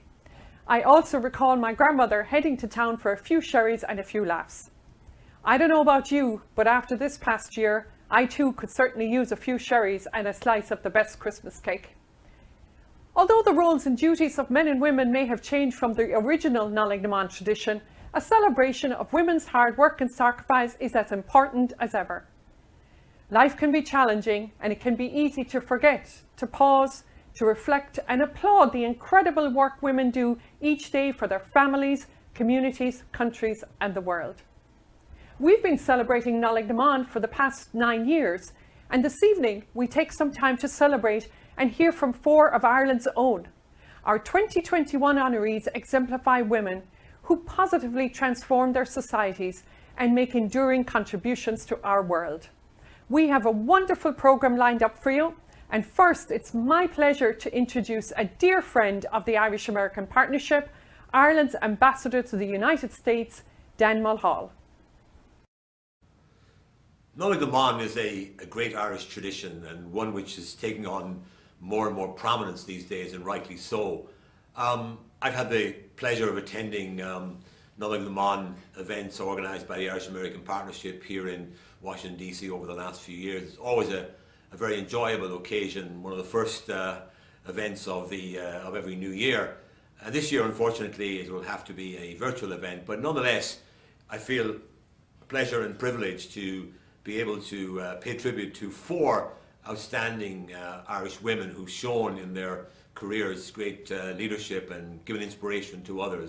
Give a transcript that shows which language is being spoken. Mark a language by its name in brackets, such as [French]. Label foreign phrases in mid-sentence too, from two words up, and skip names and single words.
[English] I also recall my grandmother heading to town for a few sherries and a few laughs. I don't know about you, but after this past year, I too could certainly use a few sherries and a slice of the best Christmas cake. Although the roles and duties of men and women may have changed from the original Nollaig na mBan tradition, a celebration of women's hard work and sacrifice is as important as ever. Life can be challenging and it can be easy to forget, to pause, to reflect and applaud the incredible work women do each day for their families, communities, countries and the world. We've been celebrating Nollaig na mBan for the past 9 years, and this evening we take some time to celebrate and hear from 4 of Ireland's own. Our 2021 honorees exemplify women who positively transform their societies and make enduring contributions to our world. We have a wonderful programme lined up for you, and first it's my pleasure to introduce a dear friend of the Irish-American Partnership, Ireland's Ambassador to the United States, Dan Mulhall. Nollaig na mBan is a great Irish tradition and one which is taking on more and more prominence these days, and rightly so. I've had the pleasure of attending Nollaig na mBan events organised by the Irish-American Partnership here in Washington DC over the last few years. It's always a very enjoyable occasion, one of the first events of every new year. This year, unfortunately, it will have to be a virtual event, but nonetheless, I feel pleasure and privilege to be able to pay tribute to 4 outstanding Irish women who've shown in their careers great leadership and given inspiration to others.